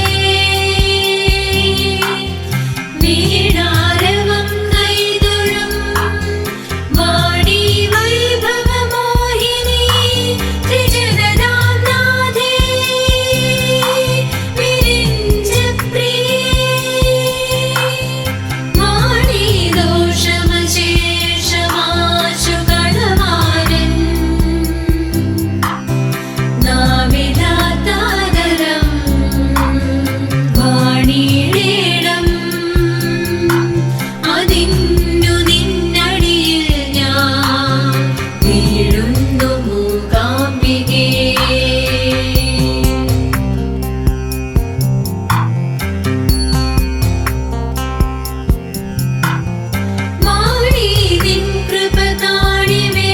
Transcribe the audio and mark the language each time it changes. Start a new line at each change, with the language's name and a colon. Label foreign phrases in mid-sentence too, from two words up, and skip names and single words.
Sanskrit: वीणारवं कैदुरं वाणी वैभवमोहिनी त्रिजगदाम्नाथे विरिञ्चप्रिये वाणी दोषमशेषमाशु गणवारन् നാവിലാതാദരം
Malayalam: വാണിയിടം അതിന്നു നിന്നടിയിൽ ഞാൻ വീഴുന്നു മൂകാംബികേ വാണി നിൻ കൃപ കാണി